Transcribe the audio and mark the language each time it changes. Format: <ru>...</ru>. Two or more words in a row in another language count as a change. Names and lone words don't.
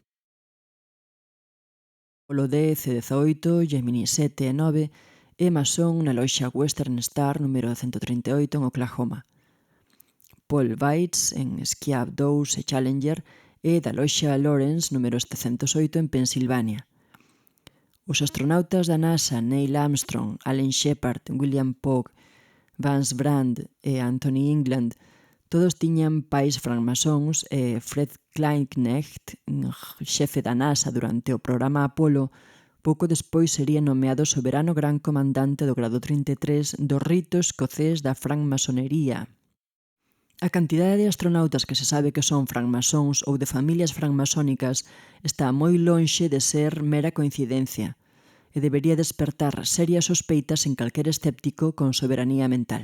<gl>Apollo 10 e 18, Gemini 7 e 9 e masón na loxa Western Star, número 138, en Oklahoma. Paul Weitz en Skiab 2 e Challenger e da loxa Lawrence, número 708, en Pensilvania. Os astronautas da NASA Neil Armstrong, Alan Shepard, William Pogue, Vance Brand e Anthony England todos tiñan pais francmasóns e Fred Kleinknecht, xefe da NASA durante o programa Apollo, pouco despois sería nomeado soberano gran comandante do grado 33 do rito escocés da francmasonería. A cantidade de astronautas que se sabe que son francmasóns ou de familias francmasónicas está moi lonxe de ser mera coincidencia e debería despertar serias sospeitas en calquer escéptico con soberanía mental.</gl>